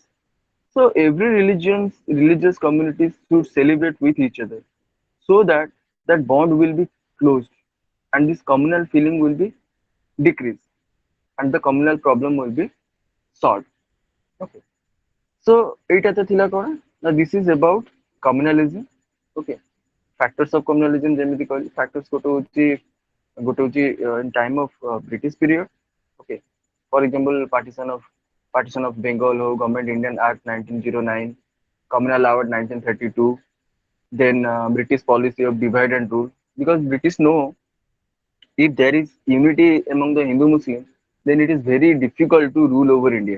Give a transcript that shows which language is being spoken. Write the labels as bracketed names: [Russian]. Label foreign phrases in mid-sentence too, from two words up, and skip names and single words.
[English] So every religious communities should celebrate with each other, so that that bond will be closed, and this communal feeling will be decreased, and the communal problem will be solved. Okay. So [Odia] ଏଇଟା ତ ଥିଲା କଣ ନା [English] this is about communalism. Okay. Factors of communalism [Odia] ଯେମିତି କହିଲି, [English] factors [Odia] ଗୋଟେ ହଉଛି [English] in time of British period. Okay. For example, partition of Bengal ho, Government Indian Act 1909, Communal Law Act 1932, then British policy of divide and rule. Because British know if there is unity among the Hindu Muslims, then it is very difficult to rule over India.